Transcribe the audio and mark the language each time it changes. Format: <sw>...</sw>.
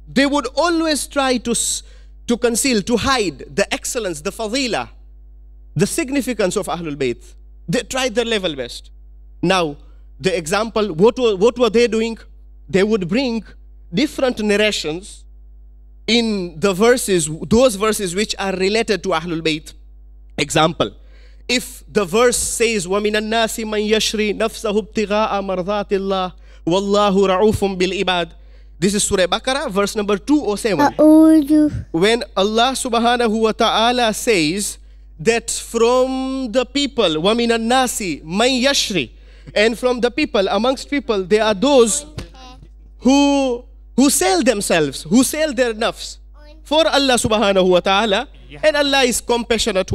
<en>They would always try to conceal, to hide the excellence, the fadila, the significance of Ahlul Bayt. They tried their level best. Now, the example, what were they doing? They would bring different narrations in the verses, those verses which are related to Ahlul Bayt. Example, if the verse says,</en> <ar>وَمِنَ النَّاسِ مَنْ يَشْرِي نَفْسَهُ ابْتِغَاءَ مَرْضَاتِ اللَّهِ وَاللَّهُ رَعُوفٌ بِالْعِبَادِ.</ar> <en>This is Surah Baqarah, verse number 207. When Allah subhanahu wa ta'ala says that from the people,</en> <ar>وَمِنَ النَّاسِ مَنْ يَشْرِي,</ar> <en>and from the people, amongst people, there are those who sell themselves, who sell their nafs for Allah subhanahu wa ta'ala, and Allah is compassionate.</en>